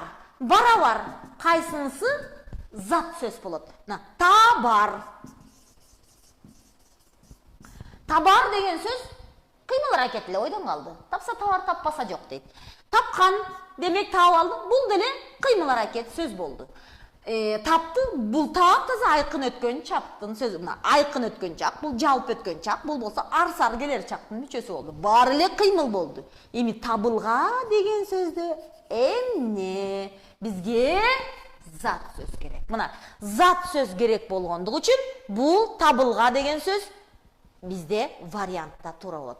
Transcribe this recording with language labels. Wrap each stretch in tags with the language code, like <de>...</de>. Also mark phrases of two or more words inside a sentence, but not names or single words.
<ky>Барабар кайсынысы зат сөз болот. Табар. Табар деген сөз кыймыл аракет эле ойдон калды. Тапса табар, таппаса жок дейт. Тапкан демек таап алды. Бул деле кыймыл аракет сөз болду. Тапты, бул таап таза айкын өткөн чаптын сөзү. Айкын өткөн чак, бул жалп өткөн чак, бул болсо арсар келер чактын мүчөсү болду. Баары эле кыймыл болду. Эми табылга деген сөздө эмне? Бизге зат сөз керек. Мына зат сөз керек болгондугу үчүн бул табылга деген сөз бизде вариантта туура болот.</ky>